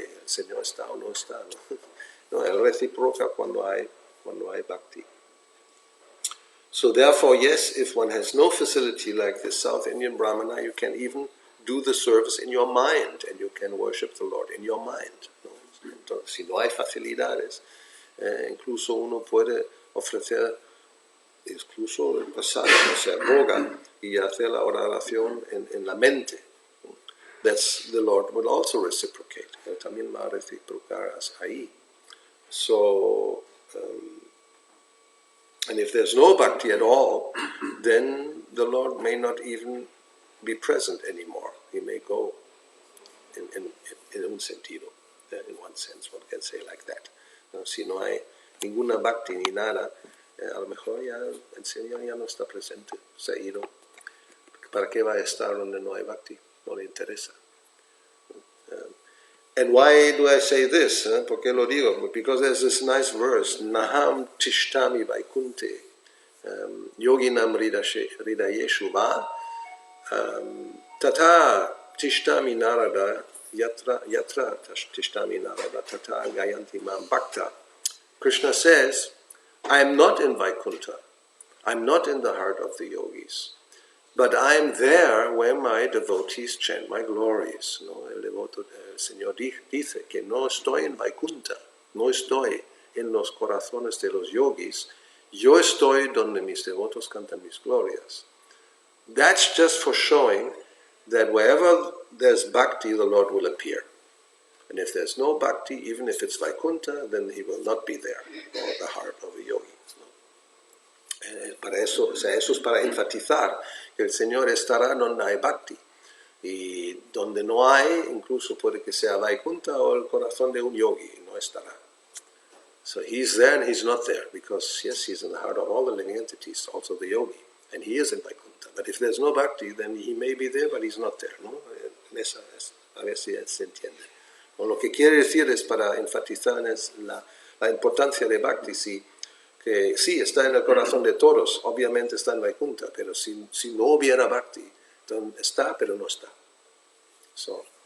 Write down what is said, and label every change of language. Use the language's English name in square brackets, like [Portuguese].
[Spanish] ¿El Señor está o no está? No, él reciproca cuando hay bhakti. [English] So therefore, yes, if one has no facility like this South Indian Brahmana, you can even do the service in your mind, and you can worship the Lord in your mind. [Spanish] ¿No? Entonces, si no hay facilidades, incluso uno puede ofrecer incluso el pasado, o sea, boga, y hacer la oración en la mente. [English] That's the Lord will also reciprocate. [Spanish] Él también va a reciprocar ahí. [English] So, and if there's no bhakti at all, then the Lord may not even be present anymore. He may go in [Spanish] un sentido, [English] in one sense, one can say like that. [Spanish] No, si no hay ninguna bhakti ni nada, a lo mejor ya el Señor ya no está presente, se ha ido. ¿Para qué va a estar donde no hay bhakti? No le interesa. [English] And why do I say this? [Spanish] ¿Por qué lo digo? [English] Because there's this nice verse, [Sanskrit] Naham tishtami vaikunte, yoginam hridayeshu va, tata tishtami narada, yatra tishtami narada, tata gayanti mam bhakta. [English] Krishna says, I am not in Vaikuntha. I'm not in the heart of the yogis. But I am there where my devotees chant my glories. ¿No? [Spanish] El Señor dice que no estoy en Vaikuntha, no estoy en los corazones de los yogis, yo estoy donde mis devotos cantan mis glorias. [English] That's just for showing that wherever there's bhakti, the Lord will appear. And if there's no bhakti, even if it's Vaikuntha, then He will not be there, or the heart of a yogi. [Spanish] Para eso, o sea, eso es para enfatizar que el Señor estará donde hay bhakti. Y donde no hay, incluso puede que sea Vaikuntha o el corazón de un yogi, no estará. [English] So He's there and He's not there, because yes, He's in the heart of all the living entities, also the yogi, and He is in Vaikuntha. But if there's no bhakti, then He may be there, but He's not there. [Spanish] ¿No? A ver si se entiende. O lo que quiere decir es para enfatizar la importancia de bhakti, que sí, está en el corazón de todos, obviamente está en Vaikuntha, pero si no hubiera bhakti, entonces está, pero no está. So.